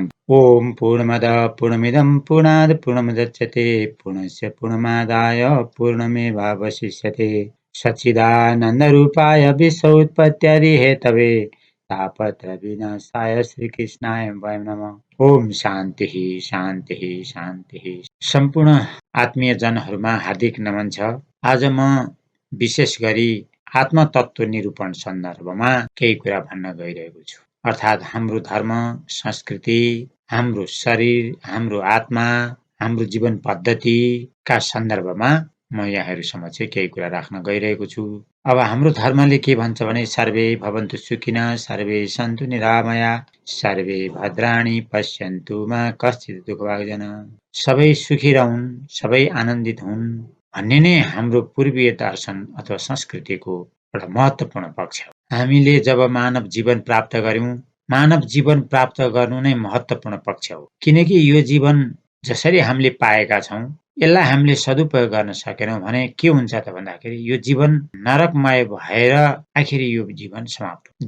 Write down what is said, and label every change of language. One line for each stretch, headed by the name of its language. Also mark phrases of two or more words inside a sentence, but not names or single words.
Sanskrit: ओम पूर्णमद पूर्णमिदं पूर्णात् पूर्णमुदच्यते पूर्णस्य पूर्णमादाय पूर्णमेवावशिष्यते सच्चिदानन्दरूपाय विश्वोत्पत्त्यादिहेतवे तापत्र विनाशाय श्रीकृष्णाय वयं नमः। ओम शान्तिः शान्तिः शान्तिः।
Nepali: सम्पूर्ण आत्मीय जनहरूमा हार्दिक नमन छ। आज म विशेष गरी आत्मतत्व निरूपण सन्दर्भमा केही कुरा भन्न गइरहेको छु। अर्थात् हाम्रो धर्म, संस्कृति, हाम्रो शरीर, हाम्रो आत्मा, हाम्रो जीवन पद्धतिका सन्दर्भमा म यहाँहरू समक्ष केही कुरा राख्न गइरहेको छु। अब हाम्रो धर्मले के भन्छ भने
Sanskrit: सर्वे भवन्तु सुखिनः सर्वे सन्तु निरामया सर्वे भद्राणि पश्यन्तु मा कश्चित् दुःखभाग्
Nepali: सबै सुखी रहन्, सबै आनन्दित हुन् भन्ने नै हाम्रो पूर्वीय दर्शन अथवा संस्कृतिको एउटा महत्त्वपूर्ण पक्ष हो। हामीले जब मानव जीवन प्राप्त गर्यौं, मानव जीवन प्राप्त गर्नु नै महत्त्वपूर्ण पक्ष हो। किनकि यो जीवन जसरी हामीले पाएका छौं, यसलाई हामीले सदुपयोग गर्न सकेनौं भने के हुन्छ त भन्दाखेरि यो जीवन नरकमय भएर आखिर यो जीवन समाप्त हो।